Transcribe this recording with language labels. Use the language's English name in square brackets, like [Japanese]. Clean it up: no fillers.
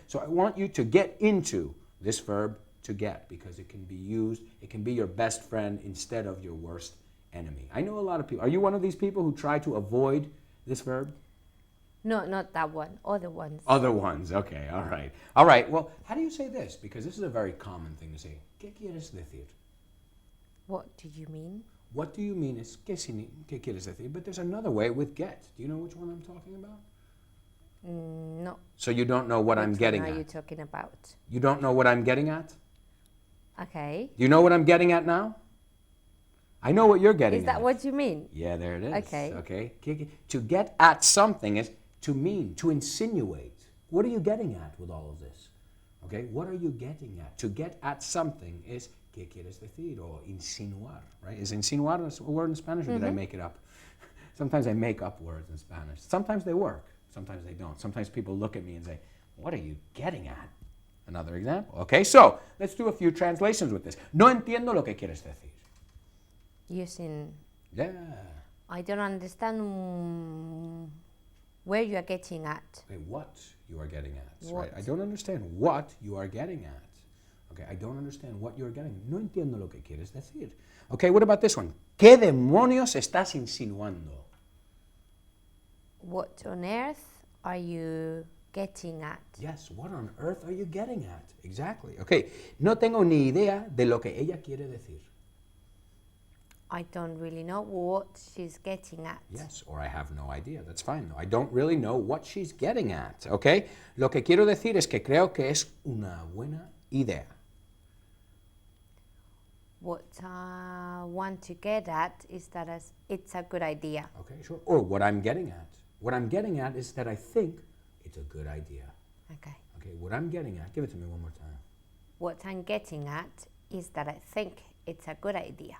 [English] So I want you to get into this verb to get, because it can be used, it can be your best friend instead of your worst enemy. I know a lot of people. Are you one of these people who try to avoid this verb? No, not that one. Other ones. Other ones. Okay, all right. All right, well, how do you say this? Because this is a very common thing to say. [Spanish] ¿Qué quieres decir? [English] What do you mean? What do you mean is [Spanish] ¿qué quieres decir? [English] But there's another way with get. Do you know which one I'm talking about? No. So you don't know what I'm getting What at? are you talking about? You don't know what I'm getting at? Okay. Do you know what I'm getting at now? I know what you're getting at. Is that what you mean? Yeah, there it is. Okay. Okay. To get at something is to mean, to insinuate. What are you getting at with all of this? Okay, what are you getting at? To get at something is [Spanish] ¿qué quieres decir? [English] Or insinuar, right? Is insinuar a word in Spanish, or did I make it up? Sometimes I make up words in Spanish. Sometimes they work. Sometimes they don't. Sometimes people look at me and say, what are you getting at? Another example. Okay, so let's do a few translations with this. [Spanish] No entiendo lo que quieres decir. [English] Using, Yeah. I don't understand where you are getting at. Okay, what you are getting at. What? Right? I don't understand what you are getting at. Okay, I don't understand what you are getting. [Spanish] No entiendo lo que quieres decir. [English] Okay, what about this one? [Spanish] ¿Qué demonios estás insinuando? [English] What on earth are you getting at? Yes, what on earth are you getting at? Exactly. [Spanish] Okay, no tengo ni idea de lo que ella quiere decir. [English] I don't really know what she's getting at. Yes, or I have no idea. That's fine. No, I don't really know what she's getting at. [Spanish] Okay, lo que quiero decir es que creo que es una buena idea. [English] What I want to get at is that it's a good idea. Okay, sure. Or what I'm getting at. What I'm getting at is that I think it's a good idea. Okay. Okay, what I'm getting at, give it to me one more time. What I'm getting at is that I think it's a good idea.